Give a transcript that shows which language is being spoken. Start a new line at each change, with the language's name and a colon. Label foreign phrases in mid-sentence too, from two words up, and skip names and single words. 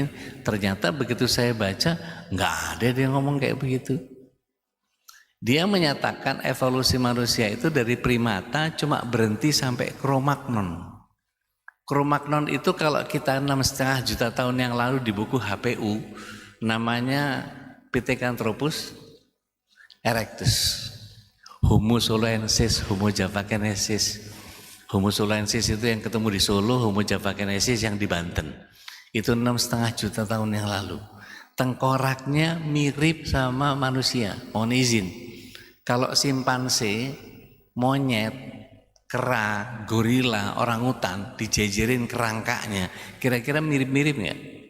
Indonesian: Ternyata begitu saya baca, nggak ada dia ngomong kayak begitu. Dia menyatakan evolusi manusia itu dari primata cuma berhenti sampai Cro-Magnon. Cro-Magnon itu kalau kita 6,5 juta tahun yang lalu di buku HPU, namanya Pithecanthropus erectus, Homo soloensis, Homo javakensis. Homo soloensis itu yang ketemu di Solo, Homo javakensis yang di Banten. Itu 6,5 juta tahun yang lalu. Tengkoraknya mirip sama manusia, mohon izin. Kalau simpanse, monyet, kera, gorila, orangutan dijejerin kerangkanya, kira-kira mirip-mirip nggak?